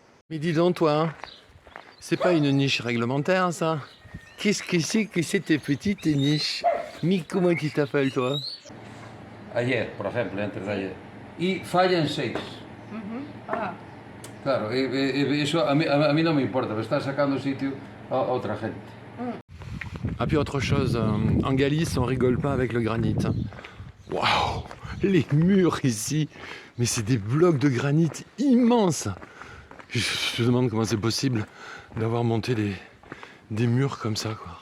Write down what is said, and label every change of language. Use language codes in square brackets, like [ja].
[fr] Mais dis donc, toi, hein, c'est pas une niche réglementaire, ça? Qu'est-ce que c'est que cette petite niche? Mais comment tu t'appelles, toi? [es] Ayer, por ejemplo, antes de ayer. Y falla en 6. Claro, eso a mí no me importa, pero está sacando sitio a otra gente. [fr] Ah, puis autre chose, en Galice, on rigole pas avec le granit. Waouh! Les murs ici, mais c'est des blocs de granit immenses! Je me demande comment c'est possible d'avoir monté des murs comme ça, quoi.